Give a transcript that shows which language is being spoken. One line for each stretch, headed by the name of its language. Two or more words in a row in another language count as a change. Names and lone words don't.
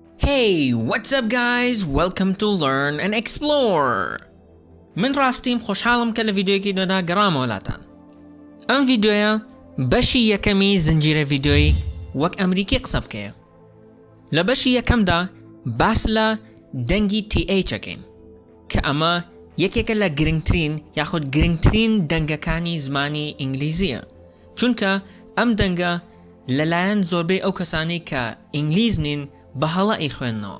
English: Hey, what's up guys? Welcome to Learn&Explore.
Central Kurdish: من راستیم خوشحالم که لڤیدیۆیەکی نوێدا گەڕامەوە وڵاتان. ئەم ڤیدیۆیە بەشی یەکەمی زنجیرە ڤیدیۆی وەک ئەمریکی قسە بکەیە. لە بەشی یەکەمدا باس لە دەنگی TH ئەکەین کە ئەمە یەکێکە لە گرنگترین یاخود گرنگترین دەنگەکانی زمانی ئینگلیزیە، چونکە ئەم دەنگە لەلایەن زۆربەی ئەو کەسانی کە ئینگلیز نین بەهەڵە ئەیخوێننەوە.